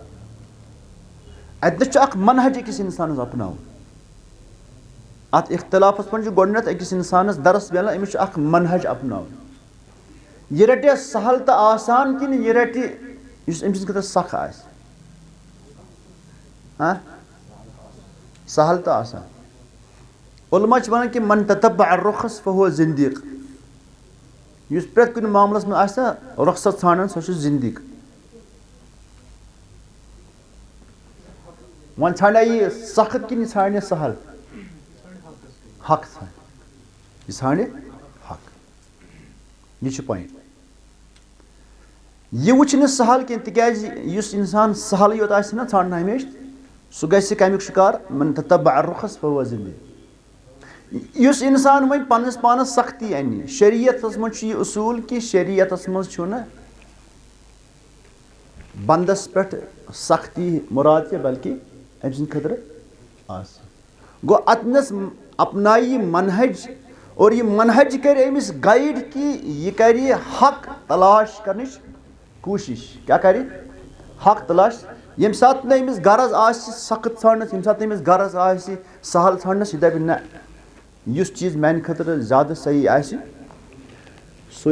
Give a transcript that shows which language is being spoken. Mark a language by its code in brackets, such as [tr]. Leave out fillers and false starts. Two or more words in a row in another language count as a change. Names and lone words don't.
[ks] اتنس اکھ منہج أکِس انسانس اپناوُن ات اختلافس منٛز چھُ گۄڈٕنیتھ أکِس انسانس درس ملان أمِس چھُ اکھ منہج اپناوُن یہ رٹہِ سہل تہٕ آسان کِنہٕ یہ رٹہِ یُس أمۍ سٕنٛدِ خٲطرٕ سخ آسہِ سہل تہٕ آسان علما چھِ ونان کہِ [ar] من تتبع الرخص فهو زندیق [ks] یُس پرٛٮ۪تھ کُنہِ معاملس منٛز آسہِ نہ رۄخصت ژھانڈان سُہ چھُ زندیق وۄنۍ ژھانڈیا یہِ سخت کِنہٕ یہِ ژھانڈِ سہل حق ژھانڈِ یہِ ژھانڈِ حق یہِ چھُ پویِنٹ یہِ وٕچھِ نہٕ سہل کینٛہہ تِکیازِ یُس انسان سہلٕے یوت آسہِ نہ ژھانڈان ہمیشہِ سُہ گژھِ کمیُک شِکار [ar] من تتبع الرخص فهو زندیق [ks] یُس انسان وۄنۍ پننس پانس سختی انہِ شریعتس منٛز چھُ یہِ اصوٗل کہِ شریعتس منٛز چھُنہٕ بنٛدس پٮ۪ٹھ سختی مُراد کینٛہہ بلکہِ أمۍ سٕنٛدِ خٲطرٕ آسہِ گوٚو اتنس اپنایہِ یہِ منہج اور یہِ منہج کرِ أمِس گایڈ کہِ یہِ کرِ حق تلاش کرنٕچ کوٗشش کیٛاہ کرِ حق تلاش ییٚمہِ ساتہٕ نہٕ أمِس غرض آسہِ سخت ژھانڈنس ییٚمہِ ساتہٕ نہٕ أمِس غرض آسہِ سہل ژھانڈنس یہِ دپہِ نہ یُس چیٖز میانہِ خٲطرٕ زیادٕ صحیح آسہِ سُے